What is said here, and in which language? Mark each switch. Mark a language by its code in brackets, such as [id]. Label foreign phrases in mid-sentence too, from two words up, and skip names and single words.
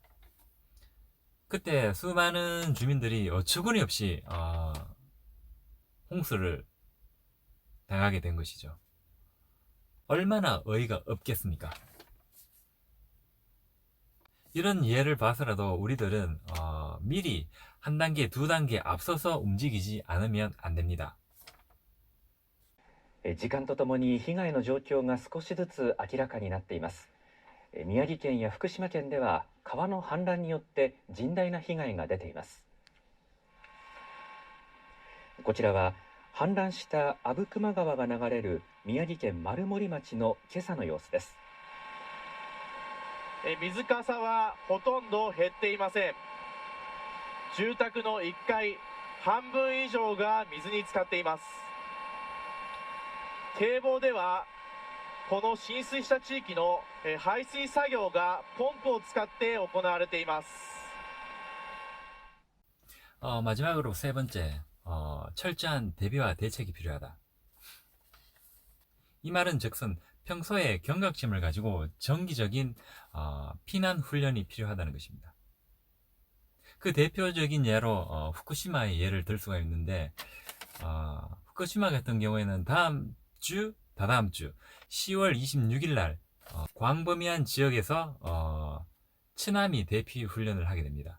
[ko] 그때 수많은 주민들이 어처구니 없이 홍수를 당하게 된 것이죠. 얼마나 어이가 없겠습니까? 이런 예를 봐서라도 우리들은 미리 한 단계, 두 단계 앞서서 움직이지 않으면 안 됩니다. [ja] 時間とともに被害の状況が少しずつ明らかになっています。宮城県や福島県では川の氾濫によって甚大な被害が出ています。こちらは氾濫した阿武隈川が流れる宮城県丸森町の今朝の様子です。水かさはほとんど減っていません。住宅の1階半分以上が水に浸かっています。堤防ではこの浸水した地域の排水作業がポンプを使って行われています。 [ko] 마지막으로 세 번째, 철저한 대비와 대책이 필요하다. 이 말은 즉슨 평소에 경각심을 가지고 정기적인 피난 훈련이 필요하다는 것입니다. 그 대표적인 예로 후쿠시마의 예를 들 수가 있는데, 후쿠시마 같은 경우에는 다다음 주 10월 26일 날 광범위한 지역에서 쓰나미 대피 훈련을 하게 됩니다.